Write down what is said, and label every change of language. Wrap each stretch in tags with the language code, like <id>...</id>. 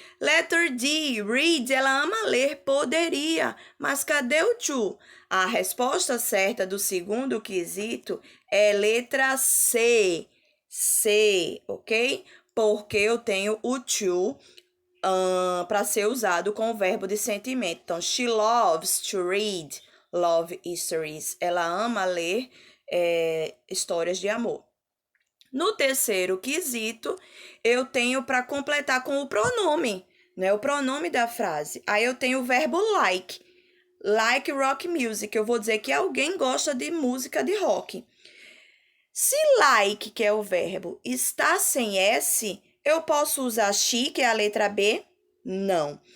<en>Letter D, read,</en> <pt>ela ama ler, poderia, mas cadê o to? A resposta certa do segundo quesito é letra C, C, ok? Porque eu tenho o to para ser usado com o verbo de sentimento. Então,</pt> <en>she loves to read love stories.</en> <pt>Ela ama ler histórias de amor. No terceiro quesito, eu tenho para completar com o pronome, né? O pronome da frase. Aí eu tenho o verbo like.</pt> <en>Like rock music.</en> <pt>Eu vou dizer que alguém gosta de música de rock. Se like, que é o verbo, está sem S, eu posso usar she, que é a letra B? Não.</pt>